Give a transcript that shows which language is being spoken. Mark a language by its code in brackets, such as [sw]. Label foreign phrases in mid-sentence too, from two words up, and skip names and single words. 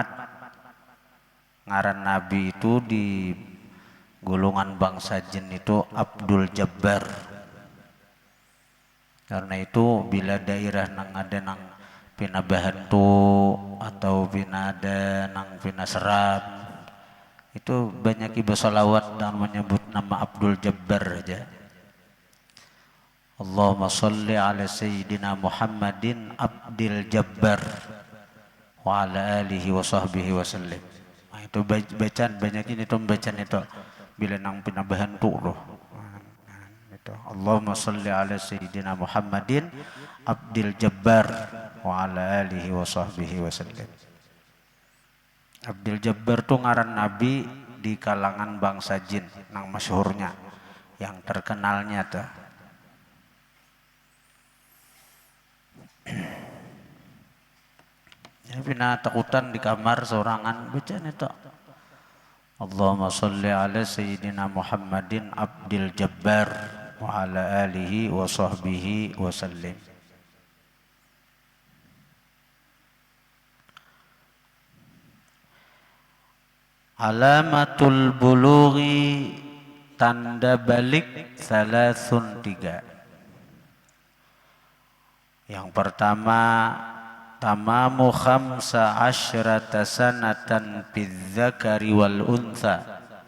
[bjn] Ngaran Nabi itu di golongan bangsa jin itu Abdul Jabbar. Karena itu bila daerah nang ada nang pina bahantu atau pina ada nang pina seram, itu banyak ibadah salawat dan menyebut nama Abdul Jabbar aja. [ar] اللهم صل على سيدنا محمد عبد الجبار وعلى آله وصحبه وسلم. [bjn] Nah, itu bacaan banyak ini tuh bacaan itu bila nang pinabahan tuh loh. [ar] Itu اللهم صل على سيدنا محمد عبد الجبار وعلى آله وصحبه وسلم. [bjn] Abdul Jabbar tuh ngaran Nabi di kalangan bangsa jin, nang masyhurnya, yang terkenalnya tuh. Ya pina takutan di kamar sorangan bacaan itu. [ar] اللهم صل على سيدنا محمد عبد الجبار وعلى آله وصحبه وسلم. علامة البلوغ, [bjn] tanda balik salasun 3. [ar] Yang pertama, تمام خمس عشرة سنة بالذكر والأنثى.